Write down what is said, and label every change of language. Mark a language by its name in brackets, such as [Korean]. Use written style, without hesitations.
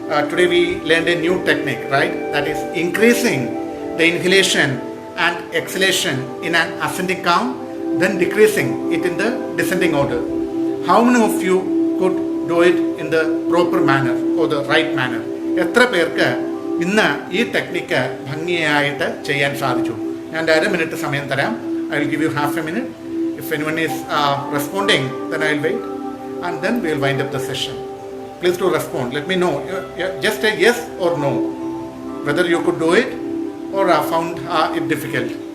[English] Today we learned a new technique, right? That is increasing the inhalation and exhalation in an ascending count, then decreasing it in the descending order. How many of you could do it in the proper manner or the right manner? [Malayalam] എത്ര പേർക്ക് ഇന്ന് ഈ technique ഭംഗിയായിട്ട് ചെയ്യാൻ സാധിച്ചു? ഞാൻ 1 minute സമയം തരാം. [English] I will give you half a minute. If anyone is responding, then I will wait and then we will wind up the session. Please do respond. Let me know. Just a yes or no, whether you could do it or found it difficult.